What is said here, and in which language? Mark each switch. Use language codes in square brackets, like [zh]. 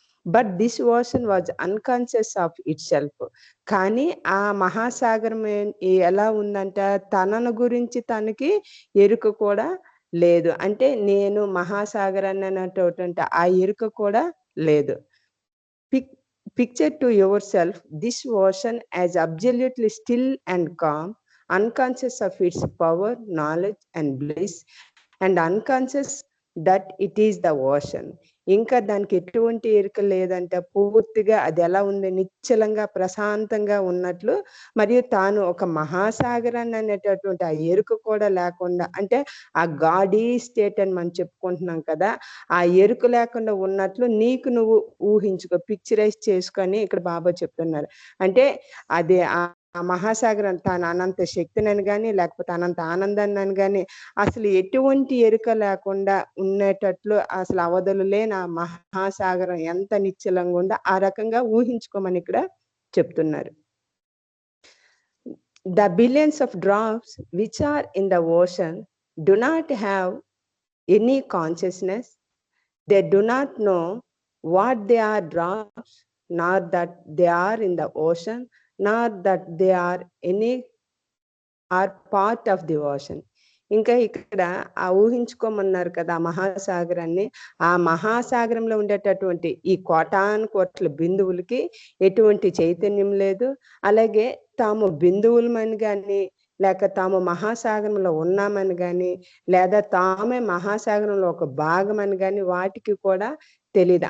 [en] But this ocean was unconscious of itself. [te] కానీ ఆ మహాసాగరం ఎలా ఉందంట, తనను గురించి తనకి ఎరుక కూడా లేదు. అంటే నేను మహాసాగరాన్ని అనేటువంటి ఆ ఎరుక కూడా లేదు. [en] Picture to yourself this ocean as absolutely still and calm, unconscious of its power, knowledge and bliss, and unconscious that it is the ocean. [te] ఇంకా దానికి ఎటువంటి ఎరుక లేదంట. పూర్తిగా అది ఎలా ఉంది, నిశ్చలంగా ప్రశాంతంగా ఉన్నట్లు, మరియు తాను ఒక మహాసాగరాన్ని అనేటటువంటి ఆ ఎరుక కూడా లేకుండా, అంటే ఆ గాడీ స్టేట్ అని మనం చెప్పుకుంటున్నాం కదా, ఆ ఎరుక లేకుండా ఉన్నట్లు నీకు నువ్వు ఊహించుకో, పిక్చరైజ్ చేసుకొని ఇక్కడ బాబా చెప్తున్నారు. అంటే అది ఆ మహాసాగరం తాను అనంత శక్తినని గాని, లేకపోతే అనంత ఆనందాన్ని అని గాని, అసలు ఎటువంటి ఎరుక లేకుండా ఉండేటట్లు, అసలు అవధులు లేని ఆ మహాసాగరం ఎంత నిశ్చలంగా ఉందో ఆ రకంగా ఊహించుకోమని ఇక్కడ చెప్తున్నారు. [en] The billions of drops which are in the ocean do not have any consciousness. They do not know what they are drops, nor that they are in the ocean, nor that they are any are part of the ocean. [te] ఇంకా ఇక్కడ ఆ ఊహించుకోమన్నారు కదా ఆ మహాసాగరాన్ని. ఆ మహాసాగరంలో ఉండేటటువంటి ఈ కోటాను కోట్ల బిందువులకి ఎటువంటి చైతన్యం లేదు. అలాగే తాము బిందువులమని కానీ, లేక తాము మహాసాగరంలో ఉన్నామని కానీ, లేదా తామే మహాసాగరంలో ఒక భాగం అని కానీ వాటికి కూడా తెలియదు.